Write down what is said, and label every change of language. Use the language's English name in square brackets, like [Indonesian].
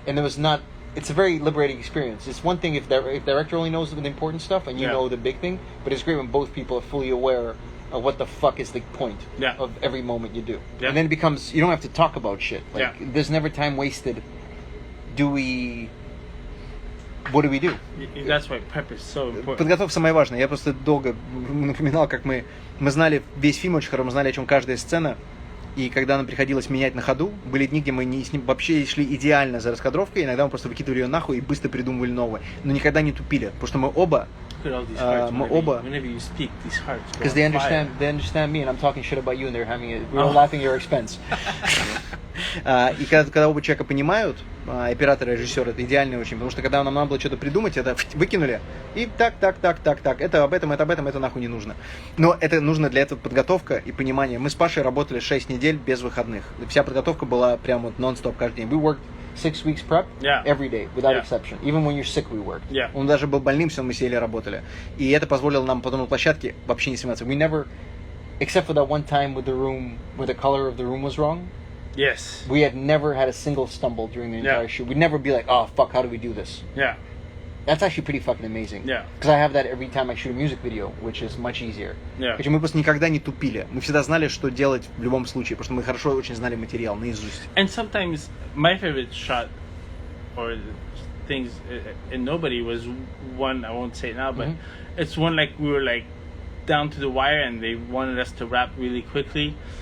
[English] And it's a very liberating experience. It's one thing if director only knows the important stuff and you know the big thing, but it's great when both people are fully aware of what the fuck is the point of every moment you do. Yeah. And then it becomes, you don't have to talk about shit. Like, there's never time wasted. Do we what do we do? That's why prep is so important. [Russian] Подготовка самое важное. Я просто долго напоминал, как мы знали весь фильм очень хорошо, мы знали, о чем каждая сцена. И когда нам приходилось менять на ходу, были дни, где мы вообще шли идеально за раскадровкой, иногда мы просто выкидывали ее нахуй и быстро придумывали новое. Но никогда не тупили, потому что мы оба... [English] Whenever you speak, these hearts go Because they understand me, and I'm talking shit about you, and we're laughing at your expense. [Russian] И когда оба человека понимают, оператор и режиссер, это идеально очень, потому что когда нам надо было что-то придумать, это выкинули, и так, это об этом, это нахуй не нужно. Но это нужно для этого подготовка и понимание. Мы с Пашей работали 6 недель без выходных. Вся подготовка была прям вот нон-стоп каждый день. [English] We worked 6 weeks prep every day, without exception. Even when you're sick, we worked. [Russian] Он даже был больным, все мы сели и работали. И это позволило нам потом на площадке вообще не сниматься. [English] We never, except for that one time with the room, where the color of the room was wrong. Yes. We had never had a single stumble during the entire shoot. We'd never be like, oh, fuck, how do we do this? Yeah. That's actually pretty fucking amazing. Yeah. Because I have that every time I shoot a music video, which is much easier. Yeah. [Russian] Мы просто никогда не тупили. Мы всегда знали, что делать в любом случае, потому что мы хорошо очень знали материал наизусть. [English] And sometimes my favorite shot or things in Nobody was one, I won't say it now, but it's one like we were like down to the wire and they wanted us to rap really quickly.